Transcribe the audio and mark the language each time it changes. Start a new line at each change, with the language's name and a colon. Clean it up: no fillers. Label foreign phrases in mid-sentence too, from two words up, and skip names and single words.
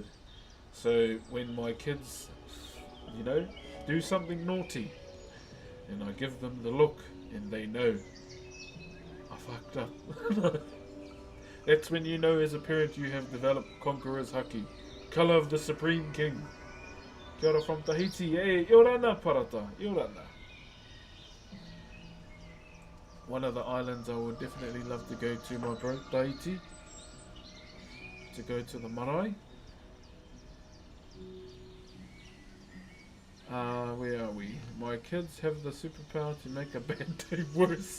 English: So when my kids, you know, do something naughty and I give them the look and they know I fucked up. That's when you know as a parent you have developed Conqueror's Haki. Colour of the Supreme King.
Māori: Kia ora
English: from Tahiti. Hey,
Tahitian: Iorana Parata. Iorana.
English: One of the islands I would definitely love to go to, my bro, Tahiti. To go to the marae. Where are we? My kids have the superpower to make a bad day worse.